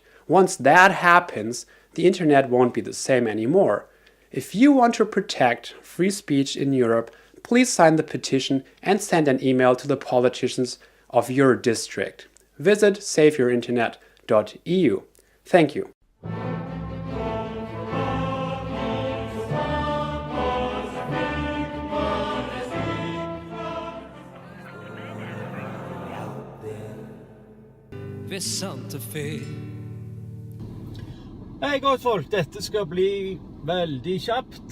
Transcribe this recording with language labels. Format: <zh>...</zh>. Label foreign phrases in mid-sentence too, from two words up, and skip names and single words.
<en>Once that happens, the internet won't be the same anymore. If you want to protect free speech in Europe, please sign the petition and send an email to the politicians of your district. Visit saveyourinternet.eu. Thank you.</en> <no>ved Santa Fe. Hei godt folk, dette skal bli veldig kjapt.</no>